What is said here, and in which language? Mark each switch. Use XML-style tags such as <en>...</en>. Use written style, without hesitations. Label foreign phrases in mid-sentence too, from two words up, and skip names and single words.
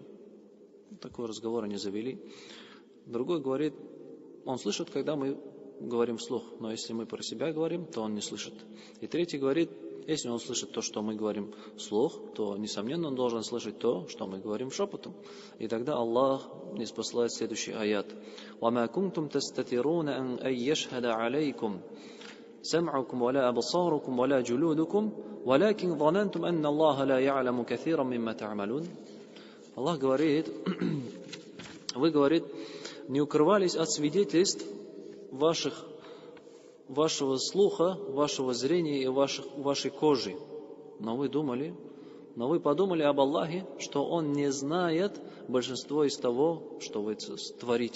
<ru>Такой разговор они завели. Другой говорит, он слышит, когда мы говорим вслух, но если мы про себя говорим, то он не слышит. И третий говорит, если он слышит то, что мы говорим вслух, то, несомненно, он должен слышать то, что мы говорим шепотом. И тогда Аллах ниспослает следующий аят.</ru> <ar>وَمَا كُنْتُمْ تَسْتَتِرُونَ أَنْ يَشْهَدَ عَلَيْكُمْ سَمْعُكُمْ وَلَا أَبْصَارُكُمْ وَلَا جُلُودُكُمْ وَلَكِنْ ظَنَنْتُمْ أَنَّ اللَّهَ لَا يَعْلَمُ كَثِيرًا مِمَّا تَعْمَلُونَ.</ar> <ru>Аллах говорит, вы, говорит, не укрывались от свидетельств вашего слуха, вашего зрения и вашей кожи. Но вы подумали об Аллахе, что Он не знает большинство из того, что вы творите.</ru>